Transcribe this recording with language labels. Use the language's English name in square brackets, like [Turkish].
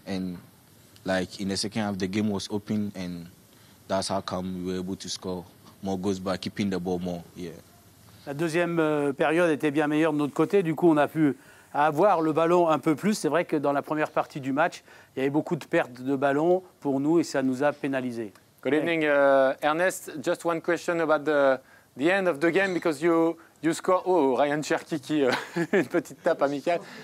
[English] And in the second half, the game was open, and that's how come we were able to score more goals by keeping the ball more. Yeah. [French] La deuxième période était bien meilleure de notre côté. Du coup, on a pu avoir le ballon un peu plus. C'est vrai que dans la première partie du match, il y avait beaucoup de pertes de ballon pour nous et ça nous a pénalisés. [English] Good evening, Ernest. Just one question about the end of the game because you score. [French] Oh, Ryan Cherky qui une petite tape amicale.